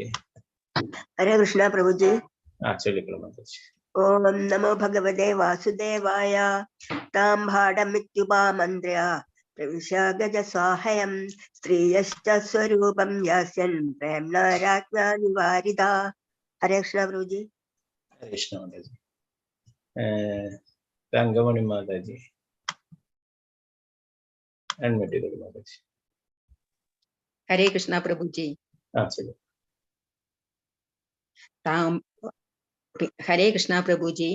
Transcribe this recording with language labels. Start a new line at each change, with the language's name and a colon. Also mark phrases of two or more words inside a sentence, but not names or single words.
Malayalam: ഹരേ കൃഷ്ണ പ്രഭുജി. മാതാജി.
Sanskrit: ഓം നമോ ഭഗവതേ വാസുദേവായ. താമ്പാടമിത്യുപാമന്ത്ര്യ പ്രവിശ്യാഗജ സാഹയം സ്ത്രീയശ്ച സ്വരൂപം യാസ്യൻ പ്രേംണാരജ്ഞാനിവാരിതഃ.
English: Hare Krishna Prabhuji. Hare Krishna Mataji. Rangamani Mataji. Unmute Mataji. Hare Krishna Prabhuji. Hare Krishna Prabhuji.